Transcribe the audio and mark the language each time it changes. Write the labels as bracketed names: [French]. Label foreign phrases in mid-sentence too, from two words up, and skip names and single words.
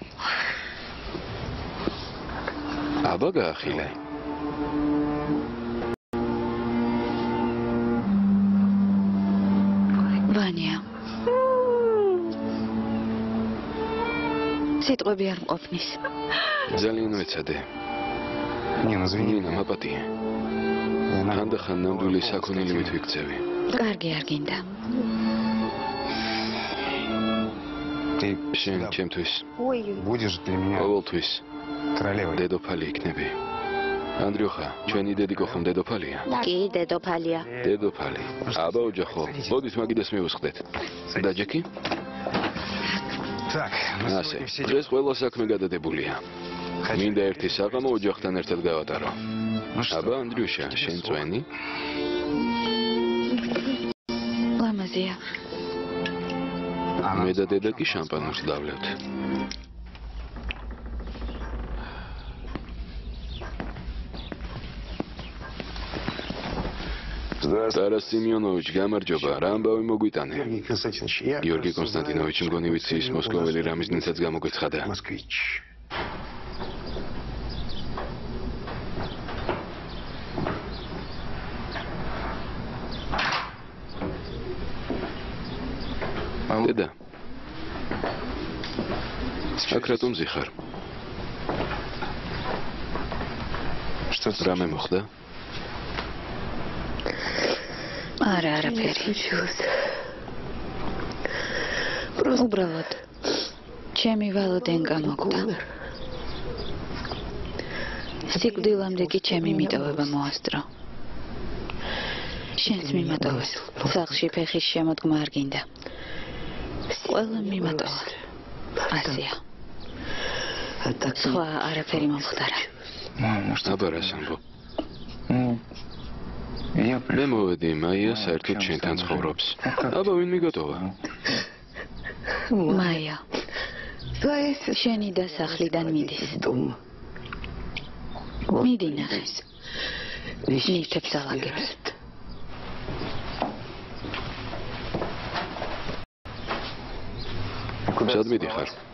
[Georgian] აბა გაახილე. ვანია. სიტყვები არ მყოფნის. ძალიან ვეცადე. [Russian] Не, ну извини. [Georgian] ნინა, მაპატიე. ხანდახან ნამდვილი საქონელი მithვიქცევი. კარგი არ გინდა. [Russian] Ты [Georgian] შენ [Russian] всегда [Georgian] ჩემთვის [Russian] будешь для меня [Georgian] ყოველთვის [Russian] королевой. [Georgian] დედოფალი იქნები. ანდრიოხა, ჩვენი დედიკო ხომ დედოფალია? კი, დედოფალია. დედოფალი. აბა ოჯახო, მოდით მაგიდას მივუსხდეთ. და ჯეკი? [Russian] Так, мы [Georgian] ასე, [Russian] сегодня все [Georgian] დღეს ყველა საქმე გადადებულია. [Russian] хотим. [Georgian] მინდა ერთი საღამო ოჯახთან ერთად გავატარო. [Russian] Ну что? [Georgian] აბა ანდრიუშა, შენ წვენი? ლამაზია. მე და დედა კი შამპანურს დავლევთ. Ტარა სიმიონოვიჩ, გამარჯობა, რა ამბავი მოგვიტანე? [Russian] Георгий Константинович, я [Georgian] გიორგი [Russian] просто [Georgian] კონსტანტინოვიჩ [Russian] знаю, [Georgian] მგონი ვიცი ის [Russian] что [Georgian] მოსკოველი [Russian] у нас [Georgian] რამიზნიცაც გამოგვეცხადა. [Russian] Москвич. [Georgian] დედა. აქ რატომ ზიხარ? [Russian] Что ты? [Georgian] რამე მოხდა? არა, არაფერი. უბრალოდ ჩემი ვალოდენკა მოკვდა. სიკვდილამდე კი ჩემი მიტოვება მოასწრო. შენს მიმატოვეს. სახლში ფეხის შემოდგმა არ გინდა. ყველა მიმატოვა. ასია. სხვა არაფერი მომხდარა. [Russian] Мама, что? [Georgian] აბა რას ამბობ? [Russian] Ну, я [Georgian] მე მოვედი მაია საერთოდ შენთან ცხოვრობს. აბა ვინ მიგატოვა? მაია. შენი დასახლიდან მიდის. მიდი ნახე. ნივთებს ალაგებს. სად მიდიხარ?